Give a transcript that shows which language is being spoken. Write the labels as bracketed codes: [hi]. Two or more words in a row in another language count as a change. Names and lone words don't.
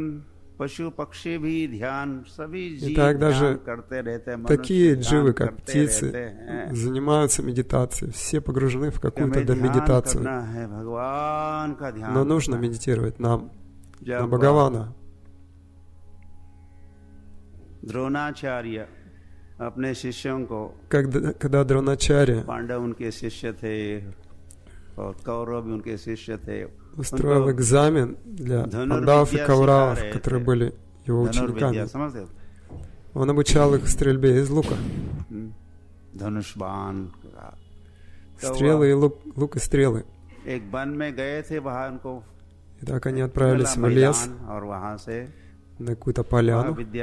[ru] Итак, даже такие дживы, как птицы, занимаются медитацией. Все погружены в какую-то медитацию. Но нужно медитировать нам, на Бхагавана. [hi] द्रोणाचार्य अपने शिष्यों को, [ru] когда Дроначарья [hi] पांडव उनके शिष्य थे और कौरव भी उनके शिष्य थे, [ru] устроил экзамен для пандавов и кауравов, которые были его учениками. Он обучал их стрельбе из лука. Стрелы и лук и стрелы. И так они отправились в лес, на какую-то поляну.